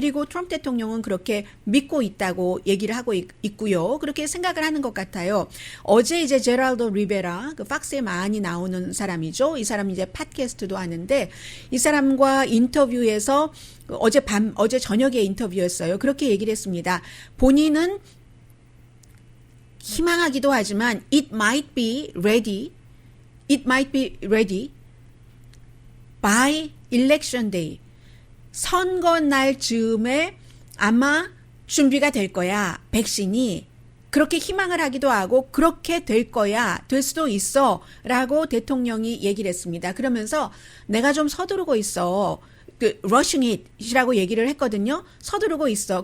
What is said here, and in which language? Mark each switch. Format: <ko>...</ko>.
<ko>그리고 트럼프 대통령은 그렇게 믿고 있다고 얘기를 하고 있고요. 그렇게 생각을 하는 것 같아요. 어제 이제 제랄도 리베라, 그 팍스에 많이 나오는 사람이죠. 이 사람 이제 팟캐스트도 하는데, 이 사람과 인터뷰에서 어제 저녁에 인터뷰였어요. 그렇게 얘기를 했습니다. 본인은 희망하기도 하지만</ko> <en>it might be ready it might be ready by election day.</en> <ko>선거 날 즈음에 아마 준비가 될 거야. 백신이. 그렇게 희망을 하기도 하고 그렇게 될 거야. 될 수도 있어. 라고 대통령이 얘기를 했습니다. 그러면서 내가 좀 서두르고 있어.</ko> <en>rushing it</en> <ko>이라고 얘기를 했거든요. 서두르고 있어.</ko>